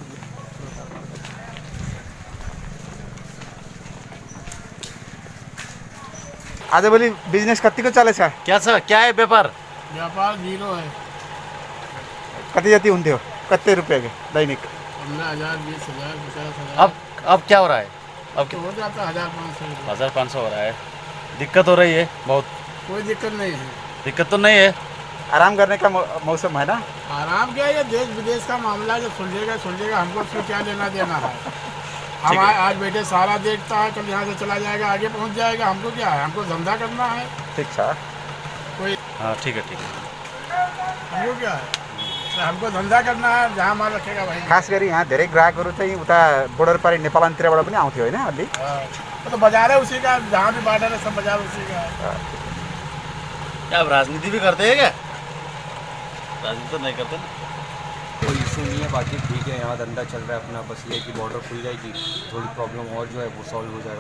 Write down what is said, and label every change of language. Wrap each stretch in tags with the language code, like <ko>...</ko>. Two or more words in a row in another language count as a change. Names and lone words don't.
<ne>आजभोलि बिजनेस कतिको चलेछ?</ne> <hi>क्या छ? क्या है व्यापार? व्यापार 0 है।</hi> <ne>कति जति हुन्थ्यो? कति रुपियाँको दैनिक? 15,000, 20,000, 50,000।</ne> <hi>अब क्या हो रहा है? अब तो हो जाता 1,500। 1,500 हो रहा है। दिक्कत हो रही है बहुत? कोई दिक्कत नहीं है। दिक्कत तो नहीं है। आराम करने का मौसम है ना? आराम क्या है, ये देश विदेश का मामला जो सुलझेगा हमको उसमें क्या लेना देना है। हम आज बैठे सारा देखता है, कल यहाँ से चला जाएगा, आगे पहुँच जाएगा। हमको क्या है, हमको धंधा करना है।</hi> <ne>ठीक छ।</ne> <hi>कोई हाँ ठीक है हमको क्या है हमको धंधा करना है जहाँ माल रखेगा वहीं</hi> <ne>खास गरी यहाँ धेरै ग्राहकहरू चाहिँ उता बोर्डर पारी नेपालतिरबाट पनि आउँथ्यो होइन अलि</ne> <hi>वो तो बाजार है उसी का जहाँ भी बाजार है सब बाजार उसी का है क्या आप राजनीति भी करते हैं क्या? राजनीति तो नहीं करते ना। कोई इशू नहीं है, बाकी ठीक है, यहाँ धंधा चल रहा है अपना। बस ये है कि बॉर्डर खुल जाएगी, थोड़ी प्रॉब्लम और जो है वो सॉल्व हो जाएगा।</hi>